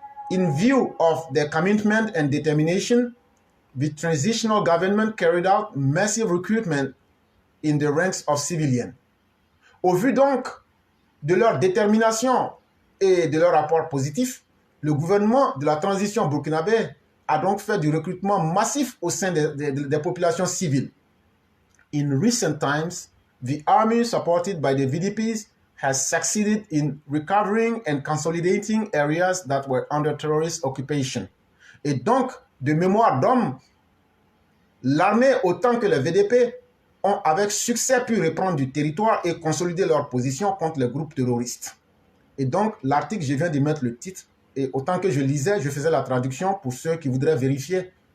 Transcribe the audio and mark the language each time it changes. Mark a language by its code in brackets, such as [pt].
[en] In view of their commitment and determination, the transitional government carried out massive recruitment in the ranks of civilians. [fr] Au vu donc de leur détermination et de leur rapport positif, le gouvernement de la transition burkinabé a donc fait du recrutement massif au sein des populations civiles. [en] In recent times, the army supported by the VDPs has succeeded in recovering and consolidating areas that were under terrorist occupation. [fr] Et donc, de mémoire d'homme, l'armée autant que les VDP ont avec succès pu reprendre du territoire et consolider leur position contre les groupes terroristes. Et donc, l'article, je viens de mettre le titre, et autant que je lisais, je faisais la traduction pour ceux qui voudraient vérifier.